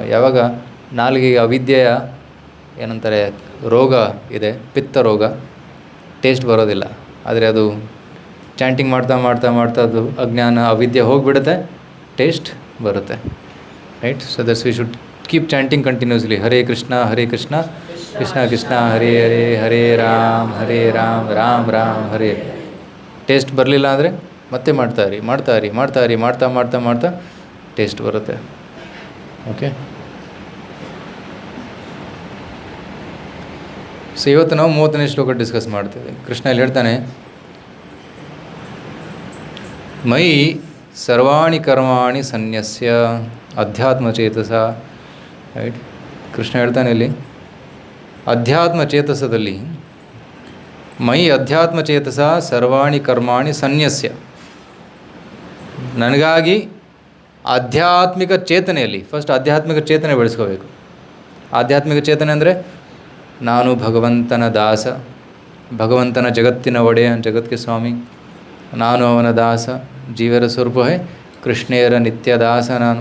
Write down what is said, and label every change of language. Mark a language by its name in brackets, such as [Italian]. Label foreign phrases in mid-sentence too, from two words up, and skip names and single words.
[Kannada] ಯಾವಾಗ ನಾಲಿಗೆಗೆ ಅವಿದ್ಯೆಯ ಏನಂತಾರೆ ರೋಗ ಇದೆ, ಪಿತ್ತ ರೋಗ, ಟೇಸ್ಟ್ ಬರೋದಿಲ್ಲ. ಆದರೆ ಅದು ಚಾಂಟಿಂಗ್ ಮಾಡ್ತಾ ಮಾಡ್ತಾ ಮಾಡ್ತಾ ಅದು ಅಜ್ಞಾನ ಅವಿದ್ಯೆ ಹೋಗಿಬಿಡುತ್ತೆ, ಟೇಸ್ಟ್ ಬರುತ್ತೆ. [English] Right, so that's we should keep chanting continuously. [Sanskrit] ಹರೇ ಕೃಷ್ಣ ಕೃಷ್ಣ ಕೃಷ್ಣ ಹರೇ ಹರೇ, ಹರೇ ರಾಮ್ ರಾಮ್ ರಾಮ್ ಹರೇ. [Kannada] ಟೇಸ್ಟ್ ಬರಲಿಲ್ಲ ಅಂದರೆ ಮತ್ತೆ ಮಾಡ್ತಾಯಿರಿ ಮಾಡ್ತಾ ಮಾಡ್ತಾ ಮಾಡ್ತಾ ಟೇಸ್ಟ್ ಬರುತ್ತೆ. [English] OK, so [Kannada] ಇವತ್ತು ನಾವು 30ನೇ ಶ್ಲೋಕ ಡಿಸ್ಕಸ್ ಮಾಡ್ತೀವಿ. ಕೃಷ್ಣ ಇಲ್ಲಿ ಹೇಳ್ತಾನೆ, [Sanskrit] ಮಯಿ ಸರ್ವಾಣಿ ಕರ್ಮಾಣಿ ಸನ್ಯಸ್ಯ ಅಧ್ಯಾತ್ಮ ಚೇತಸ. [Kannada] ರೈಟ್, ಕೃಷ್ಣ ಹೇಳ್ತಾನೆ ಇಲ್ಲಿ ಅಧ್ಯಾತ್ಮ ಚೇತಸದಲ್ಲಿ, [Sanskrit] ಮೈ ಅಧ್ಯಾತ್ಮ ಚೇತಸ ಸರ್ವಾಣಿ ಕರ್ಮಾಣಿ ಸನ್ಯಸ್ಯ. [Kannada] ನನಗಾಗಿ ಆಧ್ಯಾತ್ಮಿಕ ಚೇತನೆಯಲ್ಲಿ, ಫಸ್ಟ್ ಆಧ್ಯಾತ್ಮಿಕ ಚೇತನೆ ಬೆಳೆಸ್ಕೋಬೇಕು. ಆಧ್ಯಾತ್ಮಿಕ ಚೇತನೆ ಅಂದರೆ ನಾನು ಭಗವಂತನ ದಾಸ, ಭಗವಂತನ ಜಗತ್ತಿನ ಒಡೆಯ, ಜಗತ್ಗೆ ಸ್ವಾಮಿ, ನಾನು ಅವನ ದಾಸ, ಜೀವರ ಸ್ವರೂಪವೇ ಕೃಷ್ಣೆಯರ ನಿತ್ಯ ದಾಸ ನಾನು.